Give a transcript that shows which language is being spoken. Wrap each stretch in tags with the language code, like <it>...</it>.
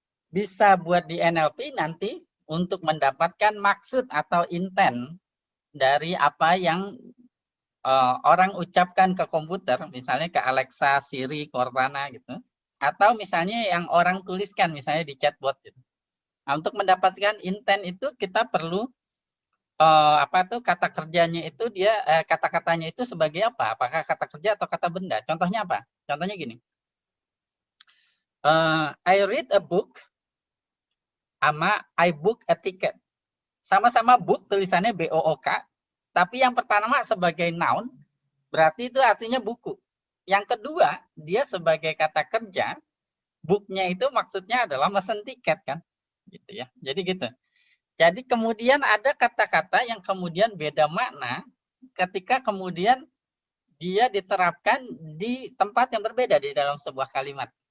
<id>Bisa buat di NLP nanti untuk mendapatkan maksud atau intent dari apa yang orang ucapkan ke komputer, misalnya ke Alexa, Siri, Cortana gitu. Atau misalnya yang orang tuliskan, misalnya di chatbot gitu. Nah, untuk mendapatkan intent itu kita perlu apa tuh kata kerjanya itu dia kata-katanya itu sebagai apa? Apakah kata kerja atau kata benda? Contohnya apa? Contohnya gini.</id> <en>I read a book</en> <id>sama</id> <en>I book a ticket.</en> <id>Sama-sama book tulisannya BOOK, tapi yang pertama sebagai noun berarti itu artinya buku. Yang kedua, dia sebagai kata kerja, booknya itu maksudnya adalah mesen tiket kan. Gitu ya. Jadi gitu. Jadi kemudian ada kata-kata yang kemudian beda makna ketika kemudian dia diterapkan di tempat yang berbeda di dalam sebuah kalimat.</id>